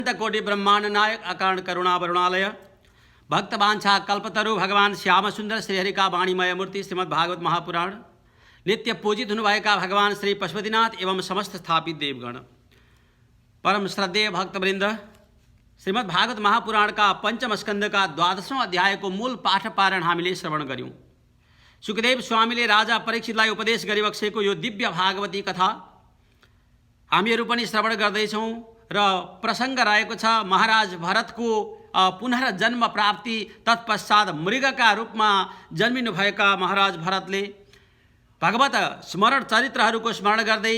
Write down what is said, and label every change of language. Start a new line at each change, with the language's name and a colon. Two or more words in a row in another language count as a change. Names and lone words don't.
Nepali: कोटि ब्रह्मांड नायक अकारण करुणा वरुणालय भक्तवांछा कल्पतरु भगवान श्याम सुंदर श्रीहरि का वाणीमय मूर्ति श्रीमद् भागवत महापुराण नित्य पूजित हुनुभएका भगवान श्री पशुपतिनाथ एवं समस्त स्थापित देवगण परम श्रद्धेय भक्तवृंद श्रीमद् भागवत महापुराण का पंचम स्कंद का 12वां अध्याय को मूल पाठ पारण हामीले श्रवण गर्यौं। सुखदेव स्वामीले राजा परीक्षितलाई उपदेश गरिबक्सेको यो दिव्य भागवती कथा हामीहरू पनि श्रवण गर्दैछौं र प्रसंग रहेको छ महाराज भरतको पुनर्जन्म प्राप्ति तत्पश्चात मृगका रूपमा जन्मिनु भएका महाराज भरतले भगवत स्मरण चरित्रहरूको स्मरण गर्दै